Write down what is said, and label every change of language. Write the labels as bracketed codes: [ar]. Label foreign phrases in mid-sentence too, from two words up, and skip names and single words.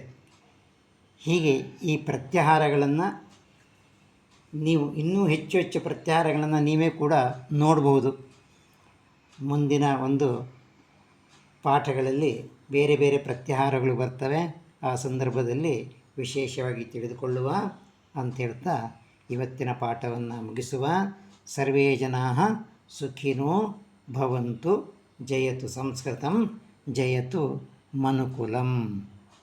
[kn] ಹೀಗೆ ಈ ಪ್ರತ್ಯಾಹಾರಗಳನ್ನು ನೀವು ಇನ್ನೂ ಹೆಚ್ಚು ಪ್ರತ್ಯಾಹಾರಗಳನ್ನು ನೀವೇ ಕೂಡ ನೋಡ್ಬೋದು. ಮುಂದಿನ ಒಂದು ಪಾಠಗಳಲ್ಲಿ ಬೇರೆ ಬೇರೆ ಪ್ರತ್ಯಾಹಾರಗಳು ಬರ್ತವೆ. ಆ ಸಂದರ್ಭದಲ್ಲಿ ವಿಶೇಷವಾಗಿ ತಿಳಿದುಕೊಳ್ಳುವ ಅಂತ ಹೇಳ್ತಾ ಇವತ್ತಿನ ಪಾಠವನ್ನು ಮುಗಿಸುವ. [sa] ಸರ್ವೇ ಜನಾಃ ಸುಖಿನೋ ಭವಂತು. ಜಯತು ಸಂಸ್ಕೃತಂ, ಜಯತು ಮನುಕುಲಂ.